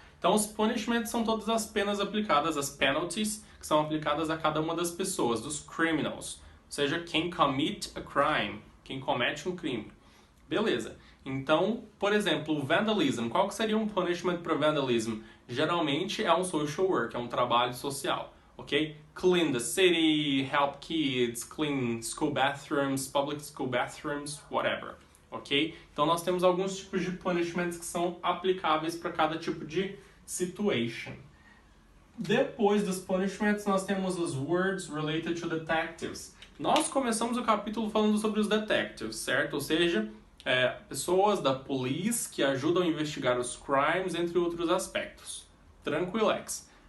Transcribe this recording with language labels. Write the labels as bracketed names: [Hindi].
[Portuguese] Então, os [English] punishments [Portuguese] são todas as penas aplicadas, as [English] penalties, [Portuguese] que são aplicadas a cada uma das pessoas, dos [English] criminals. [Portuguese] Ou seja, quem [English] commit [Portuguese] a crime, quem comete um crime. Beleza. Então, por exemplo, o [English] vandalism. [Portuguese] Qual que seria um [English] punishment [Portuguese] para vandalism? Geralmente é um [English] social work, [Portuguese] é um trabalho social, ok? [English] Clean the city, help kids, clean school bathrooms, public school bathrooms, whatever, ok? [Portuguese] Então nós temos alguns tipos de [English] punishments [Portuguese] que são aplicáveis para cada tipo de [English] situation. [Portuguese] Depois dos [English] punishments, [Portuguese] nós temos os [English] words related to detectives. [Portuguese] Nós começamos o capítulo falando sobre os [English] detectives, [Portuguese] certo? Ou seja, pessoas da [English] police [Portuguese] que ajudam a investigar os crimes, entre outros aspectos. Tranquilex.